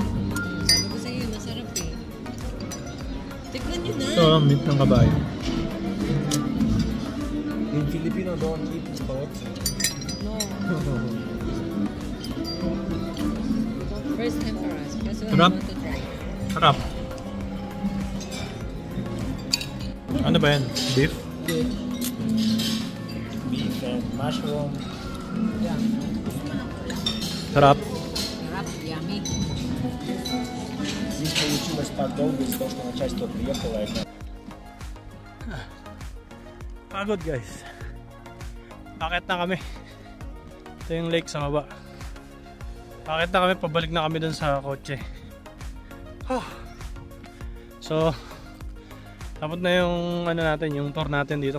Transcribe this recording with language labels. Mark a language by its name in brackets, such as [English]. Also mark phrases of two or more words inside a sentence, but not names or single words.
[Filipino] Sabi ko sa iyo, masarap eh. Tignan nyo na. Ito, meat ng kabayo. [English] In Filipino, don't eat thoughts. No. First time for us. Kasi I [Filipino] Sarap. [English] want to try. [Filipino] Sarap. Ano ba yan? Beef? [English] Beef and mushroom. [Filipino] Sarap. Sarap, yummy. [Russian] Здесь получилось так долго из-за того, что начальство приехало. [Filipino] Pagod guys. Bakit na kami? Ito yung lake sa baba. Bakit na kami? Pabalik na kami dun sa kotse. So, tapos na yung ano natin, yung tour natin dito.